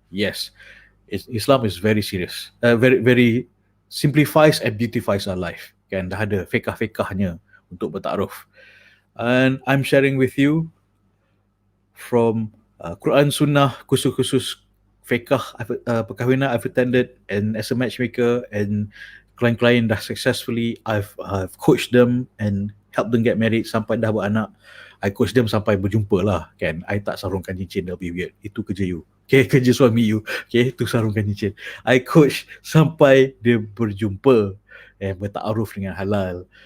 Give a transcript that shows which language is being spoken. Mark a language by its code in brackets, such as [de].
[en] Yes, Islam is very serious, very very simplifies and beautifies our life. [ms] Kan, dah ada fiqh-fiqhnya untuk bertaaruf. [en] And I'm sharing with you from Quran Sunnah, [ms] khusus fiqh perkahwinan [en] I've attended, and as a matchmaker, and [ms] klien-klien dah [en] successfully I've coached them and helped them get married [ms] sampai dah beranak. [en] I coach them [ms] sampai berjumpa lah, kan. I tak sarungkan cincin, [en] that'll be weird. [ms] Itu kerja you. Okay, kerja suami you. Okay, itu sarungkan cincin. I coach sampai dia berjumpa bertaaruf dengan halal.